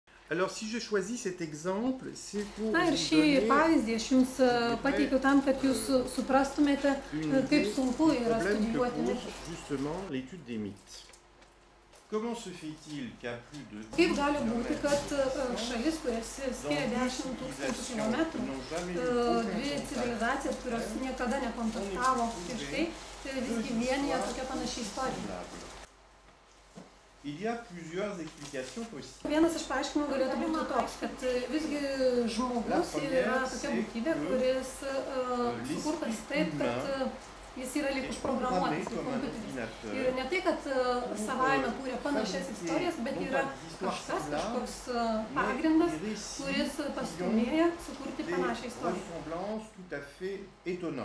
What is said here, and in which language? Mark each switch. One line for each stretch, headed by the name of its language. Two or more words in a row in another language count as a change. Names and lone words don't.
French: Alors, si j'ai choisi cet exemple, c'est pour
Lithuanian: Na ir
French: vous
Lithuanian: šį
French: donner
Lithuanian: pavyzdį aš jums pateikiau tam, kad jūs suprastumėte, kaip sunku yra
French: problème que
Lithuanian: studijuoti
French: pose
Lithuanian: mitus.
French: justement l'étude des mythes. Comment se fait-il qu'à plus de 10
Lithuanian: Kaip gali būti,
French: kilomètres
Lithuanian: kad šalis, kurias skiria 10 000 kilometrų, dvi civilizacijas, kurios niekada nekontaktavo prieš tai, visgi vienyje tokia panaši istorija.
French: Il y a plusieurs explications possibles.
Lithuanian: Vienas iš paaiškinimų galėtų būti toks, kad visgi žmogus yra tokia būtybė, kuris sukurtas taip, kad jis yra lyg užprogramuotas į kompiuterį. Ir ne tai, kad savaime kūrė panašias istorijas, bet yra kažkoks pagrindas, kuris pastūmėja sukurti panašią istoriją.